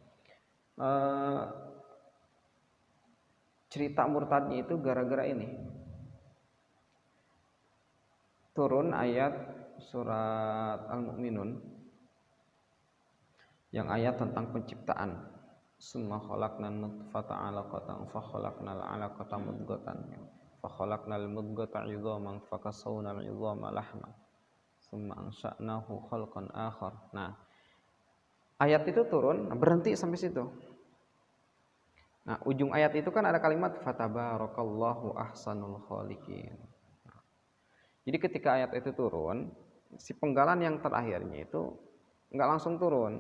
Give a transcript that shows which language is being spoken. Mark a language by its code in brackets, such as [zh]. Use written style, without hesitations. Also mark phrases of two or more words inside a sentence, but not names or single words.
[id] Cerita murtadnya itu gara-gara ini. Turun ayat surat Al-Mu'minun yang ayat tentang penciptaan. [ar] ثم خلقنا النطفة علقة فخلقنا العلقة مضغة فخلقنا المضغة عظاما فكسونا العظام لحما ثم أنشأناه خلقا آخر. [id] Nah, ayat itu turun, berhenti sampai situ. Nah, ujung ayat itu kan ada kalimat [ar] فتبارك الله أحسن الخالقين. [id] Jadi ketika ayat itu turun, si penggalan yang terakhirnya itu nggak langsung turun.